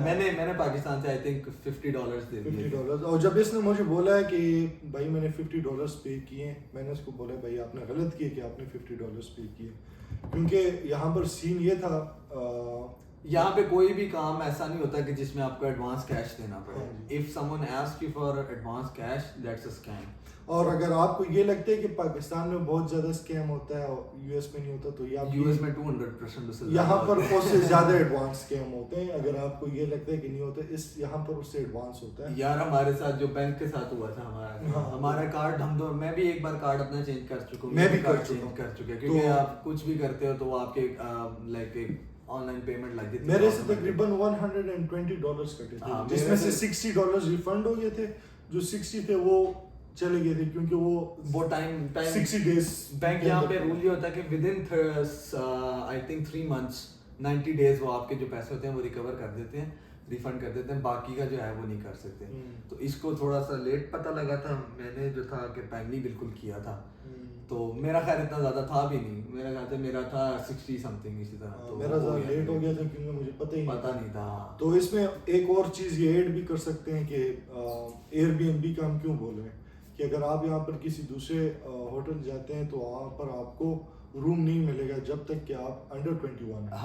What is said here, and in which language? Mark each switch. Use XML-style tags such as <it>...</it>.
<ur>میں نے پاکستان سے</ur> <en>I think</en> <ur>$50 دے دیے, $50. اور جب اس نے مجھے بولا ہے کہ بھائی میں نے $50 پے کیے, میں نے اس کو بولا بھائی آپ نے غلط کیا کہ آپ نے $50 پے کیے, کیونکہ یہاں پر سین یہ تھا یہاں پہ کوئی بھی کام ایسا نہیں ہوتا کہ جس میں آپ کو ایڈوانس کیش دینا پڑے. ہاں</ur> <en>If someone ask you for advance cash that's a scam.</en> <ur>اور اگر آپ کو یہ لگتا ہے کہ پاکستان میں بہت زیادہ اسکیم ہوتا ہے اور یو ایس میں نہیں ہوتا تو یو ایس میں 200% سے یہاں پر اس سے زیادہ ایڈوانس اسکیم ہوتے ہیں. اگر آپ کو یہ لگتا ہے کہ نہیں ہوتا یہاں پر اس سے ایڈوانس ہوتا ہے. یار ہمارے ساتھ جو بینک کے ساتھ ہوا تھا ہمارا کارڈ میں بھی ایک بار کارڈ اپنا چینج کر چکا ہوں. میں بھی چینج کر چکا کیونکہ آپ کچھ بھی کرتے ہو تو وہ آپ کے لائک آن لائن پیمنٹ لگ جاتی ہے. میرے سے تقریباً $120 کٹے تھے جس میں سے $60 ریفنڈ ہو گئے تھے. جو 60 تھے وہ چلے گئے تھے کیونکہ وہ ٹائم</ur> <en>60 days</en> <ur>بینک یہاں پہ رول یہ ہوتا ہے کہ</ur> <en>within I think 3 months 90 days</en> <ur>وہ آپ کے جو پیسے ہوتے ہیں وہ ریکور کر دیتے ہیں, ریفنڈ کر دیتے ہیں. باقی کا جو ہے وہ نہیں کر سکتے. تو اس کو تھوڑا سا لیٹ پتہ لگا تھا. میں نے جو تھا کہ ٹائملی بالکل کیا تھا تو میرا خیر اتنا زیادہ تھا بھی نہیں. میرا خیال تھا میرا تھا 60 سمتھنگ اسی طرح. تو میرا ذرا لیٹ ہو گیا تھا کیونکہ مجھے پتہ ہی نہیں تھا. تو اس میں ایک اور چیز یہ ایڈ بھی کر سکتے ہیں کہ ایئر بی این بی کا ہم کیوں بول رہے ہیں کہ اگر آپ یہاں پر کسی دوسرے ہوٹل جاتے ہیں تو وہاں پر آپ کو روم نہیں ملے گا جب تک کہ آپ انڈر 21 ہیں.</ur>